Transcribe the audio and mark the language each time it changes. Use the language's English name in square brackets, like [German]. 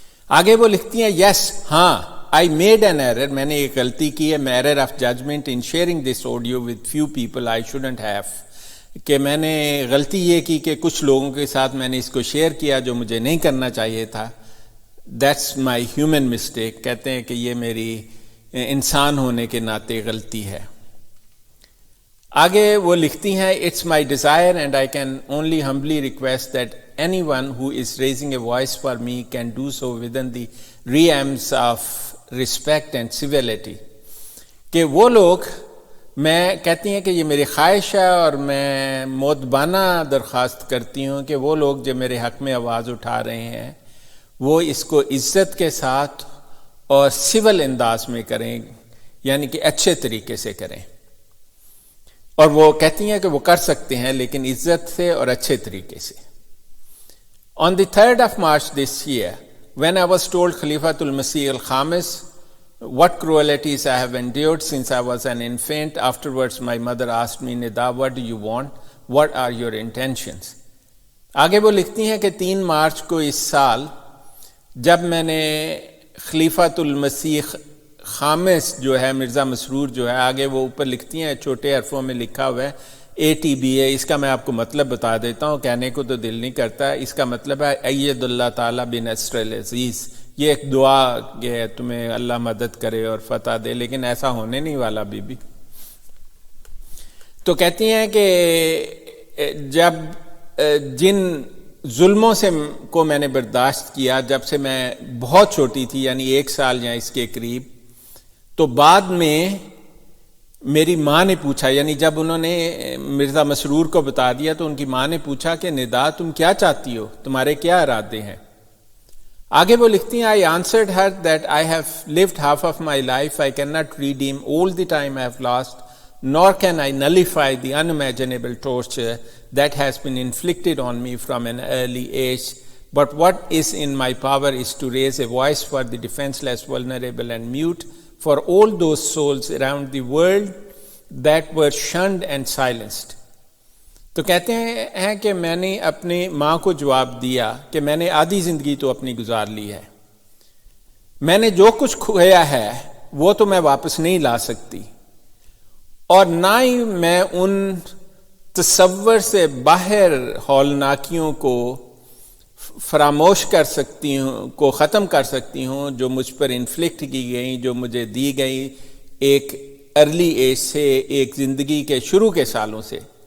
[Urdu] آگے وہ لکھتی ہیں یس ہاں [English] I made an error, [Urdu] میں نے ایک غلطی کی ہے, میں [English] error of judgment in sharing this audio with few people I shouldn't have, [Urdu] کہ میں نے غلطی یہ کی کہ کچھ لوگوں کے ساتھ میں نے اس کو شیئر کیا جو مجھے نہیں کرنا چاہیے تھا. [English] That's my human mistake. [Urdu] کہتے ہیں کہ یہ میری انسان ہونے کے ناطے غلطی ہے. آگے وہ لکھتی ہیں [English] It's my desire and I can only humbly request that anyone who is raising a voice for me can do so within the realms of respect and civility. [Urdu] کہ وہ لوگ, میں کہتی ہیں کہ یہ میری خواہش ہے اور میں مؤدبانہ درخواست کرتی ہوں کہ وہ لوگ جو میرے حق میں آواز اٹھا رہے ہیں وہ اس کو عزت کے ساتھ اور سول انداز میں کریں, یعنی کہ اچھے طریقے سے کریں. اور وہ کہتی ہیں کہ وہ کر سکتے ہیں لیکن عزت سے اور اچھے طریقے سے. [English] On the 3rd of March this year, when I was told Khalifatul Masih al-Khamis what cruelties I have endured since I was an infant, afterwards my mother asked me, Nida, what do you want? What are your intentions? [Urdu] آگے وہ لکھتی ہیں کہ 3 مارچ کو اس سال جب میں نے خلیفۃ المسیح خامس جو ہے مرزا مسرور جو ہے, آگے وہ اوپر لکھتی ہیں چھوٹے حرفوں میں لکھا ہوا ہے ATBA, اس کا میں آپ کو مطلب بتا دیتا ہوں, کہنے کو تو دل نہیں کرتا. اس کا مطلب ہے اید اللہ تعالیٰ بنصر العزیز, یہ ایک دعا کہ تمہیں اللہ مدد کرے اور فتح دے, لیکن ایسا ہونے نہیں والا بی بی. تو کہتی ہیں کہ جب جن ظلموں سے کو میں نے برداشت کیا جب سے میں بہت چھوٹی تھی, یعنی 1 سال یا اس کے قریب, تو بعد میں میری ماں نے پوچھا, یعنی جب انہوں نے مرزا مسرور کو بتا دیا تو ان کی ماں نے پوچھا کہ ندا تم کیا چاہتی ہو, تمہارے کیا ارادے ہیں. آگے وہ لکھتی ہیں [English] I answered her that I have lived half of my life, I cannot redeem all the time I have lost, nor can I nullify the unimaginable torture that has been inflicted on me from an early age, but what is in my power is to raise a voice for the defenseless, vulnerable and mute, for all those souls around the world that were shunned and silenced. [Urdu] تو کہتے ہیں کہ میں نے اپنی ماں کو جواب دیا کہ میں نے آدھی زندگی تو اپنی گزار لی ہے, میں نے جو کچھ کھویا ہے وہ تو میں واپس نہیں لا سکتی, اور نہ ہی میں ان تصور سے باہر ہولناکیوں کو فراموش کر سکتی ہوں, کو ختم کر سکتی ہوں جو مجھ پر انفلکٹ کی گئیں, جو مجھے دی گئی ایک ارلی ایج سے, ایک زندگی کے شروع کے سالوں سے.